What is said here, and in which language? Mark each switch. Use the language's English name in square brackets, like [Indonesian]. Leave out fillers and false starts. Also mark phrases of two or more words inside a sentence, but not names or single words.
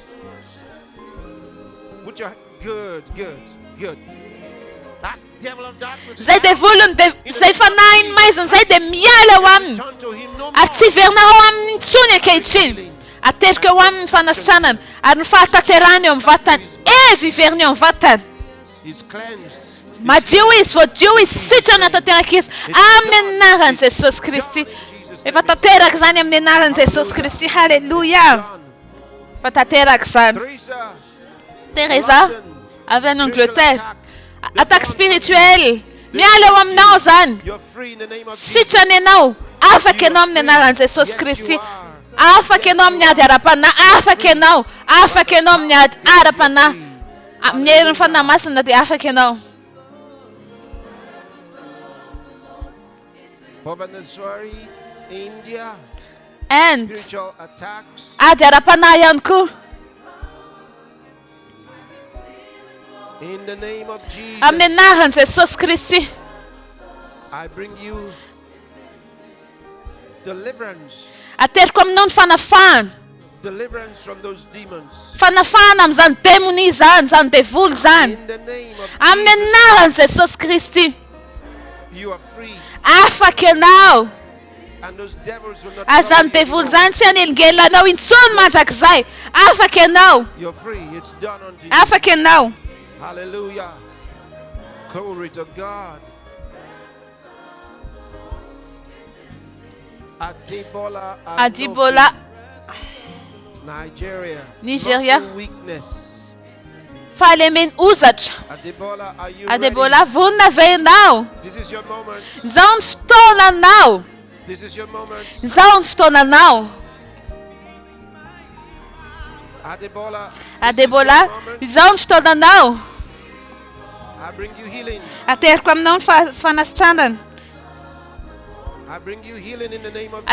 [English] Put your good, good, good. That devil of darkness. [Malagasy] Zay dia volony dia zay fanahy ny maiziny zay dia miala ho aminy. [English] Turn to him no [Malagasy] Ary tsy hiverina ao amin'ny intsony ankehitriny. Aterika eo aminy ny fanasitranany. Ary ny fahatanterahany eo amin'ny vatany. Ery hiverina eo amin'ny vatany. [English] He's cleansed. [Malagasy] Madio izy, voadio izy, sitrana tanteraka izy amin'ny anaran'i Jesosy Kristy. Efa tanteraka izany amin'ny anaran'i Jesosy Kristy. Hallelujah. Efa tanteraka izany. Teresa, Teresa, London, avy any [English] spiritual [Malagasy] Angleterre. [English] attack. [French] Attaque spirituelle. [Malagasy] Miala eo aminao zany. [English] You're free in the name of Jesus. [Malagasy] Sitrana ianao. Afaka ianao amin'ny anaran'i Jesosy Kristy. Afaka ianao amin'ny ady ara-panahy. Afaka ianao. Afaka ianao amin'ny ady ara-panahy. Amin'ny herin'ny fanahy masina dia afaka ianao. Bhubaneswari, India, [English] And spiritual attacks. [Malagasy] ady ara-panahy ihany koa. [English] In the name of Jesus, [Malagasy] Amin'ny anaran'i Jesosy Kristy. [English] I bring you deliverance. [Malagasy] Ateriko aminao ny fanafahana. [English] Deliverance from those demons. [Malagasy] Fanafahana amin'izany demoni izany, izany devoly izany. [English] In the name of [Malagasy] Amin'ny Jesus, anaran'i Jesosy Kristy. [English] you are free. [Malagasy] Afaka ianao. [English] And those devils will not [Malagasy] Ary [English] trouble [Malagasy] izany [English] you [Malagasy] devoly [English] anymore. [Malagasy] izany tsy hanelingelanao intsony mandrakizay. Afaka ianao. [English] You're free. It's done unto you. [Malagasy] Afaka ianao. [English] Hallelujah. Glory to God. Adibola, Adibola, Nigeria. Nigeria. Muscle weakness. [Malagasy] fahalemeny ozatra. [English] Adibola, are you [Malagasy] Adebola, vonona ve ianao? [English] ready? This is your moment. [Malagasy] Izao ny fotoananao. [English] This is your moment. [Malagasy] Izao ny fotoananao. Adibola. Adebola, izao ny fotoananao. [English] I bring you healing. [Malagasy] Ateriko aminao ny fanasitranana. [English] I bring you healing in the name of